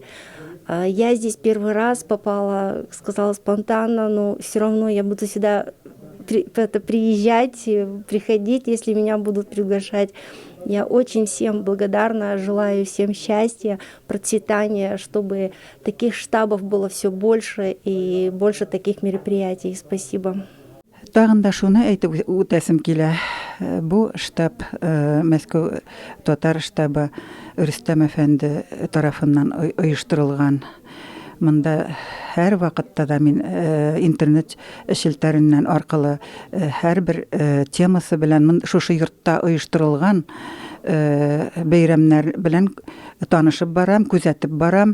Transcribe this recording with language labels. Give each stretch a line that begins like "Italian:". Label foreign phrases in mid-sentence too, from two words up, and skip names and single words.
Russian: Я здесь первый раз попала, сказала спонтанно, но все равно я буду сюда приезжать, приходить, если меня будут приглашать. Я очень всем благодарна, желаю всем счастья, процветания, чтобы таких штабов было все больше и больше таких мероприятий. Спасибо.
Tatar: Тагын да шуны әйтеп үтәсем килә. Бу штаб, Мәскәү татар штабы Рөстәм әфәнде тарафыннан оештырылган. Монда һәр вакытта да мин интернет шелтәреннән аркылы һәрбер темасы белән шушы йортта оештырылган бәйрәмнәр белән танышып барам, күзәтеп барам.